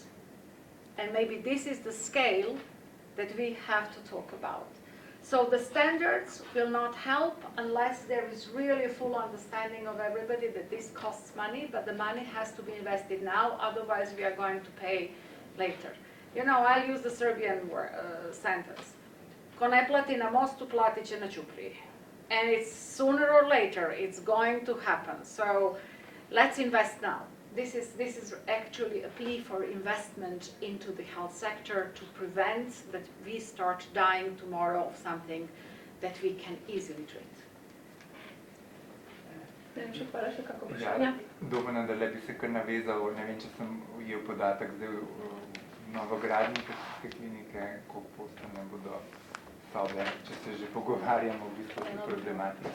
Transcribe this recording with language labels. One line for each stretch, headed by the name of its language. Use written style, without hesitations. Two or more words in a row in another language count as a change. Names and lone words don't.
English: And maybe this is the scale that we have to talk about. So the standards will not help unless there is really a full understanding of everybody that this costs money, but the money has to be invested now, otherwise we are going to pay later. You know, I'll use the Serbian sentence.
Serbian: Ko ne plati na mostu, platit će na ćupriji.
English: And it's sooner or later, it's going to happen. So let's invest now. This is actually a plea for investment into the health sector to prevent that we start dying tomorrow of something that we can easily treat.
Slovenian: Ne vem, če pa še kako Ja, vprašanja. Domena, da bi se kar navezal, ne vem, če sem ujel podatek zdaj v novogradnji Infekcijske klinike, koliko postelj bodo sobe, če se že pogovarjamo v bistvu o problematiki.